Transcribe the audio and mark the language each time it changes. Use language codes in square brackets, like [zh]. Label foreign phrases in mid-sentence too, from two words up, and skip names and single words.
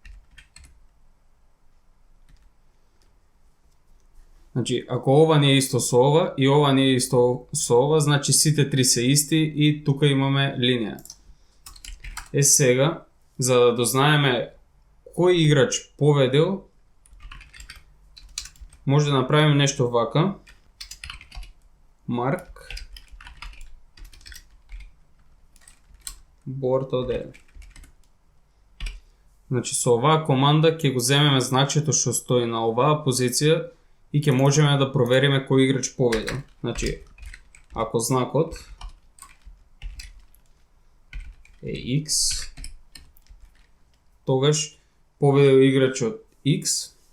[mk] Значи, ако ова не е исто со ова и ова не е исто со ова, значи сите три се исти и тука имаме линија. Сега, за да дознаеме кој играч победил, може да направим нешто вака. [en] Mark board ODL. [mk] Значи со оваа команда ќе го земеме знакчето што стои на оваа позиција и ќе можеме да провериме кој играч победил. Значи, ако знакот е X, тогаш победил играчот X,